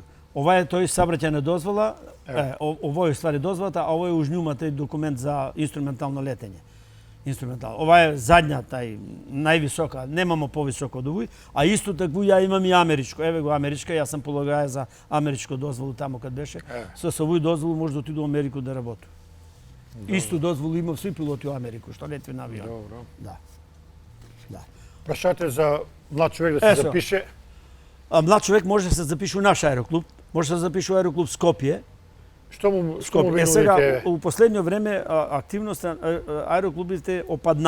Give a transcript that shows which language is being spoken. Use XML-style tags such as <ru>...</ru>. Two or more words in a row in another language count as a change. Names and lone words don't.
<mk>Ова е тој саобраќајна дозвола, ово е ствари дозволата, а ово е ужњума тој документ за инструментално летење. Ова е задња тај највисока, немамо повисоко од овој, а исто таку ја имам и америчко. Еве го америчка, јас сам полагаја за америчко дозволу таму кад беше. Со овој дозволу може да отиду у Америку да работи. Исто дозволу имав сви пилоти у Америку, што летви на авион. Добро. Да. Прашате за млад човек да се запише? Млад човек може да се запише у наш аероклуб, може да се запише у аероклуб Скопје. Што му сега, у последно време активноста аероклубите опадна.</mk>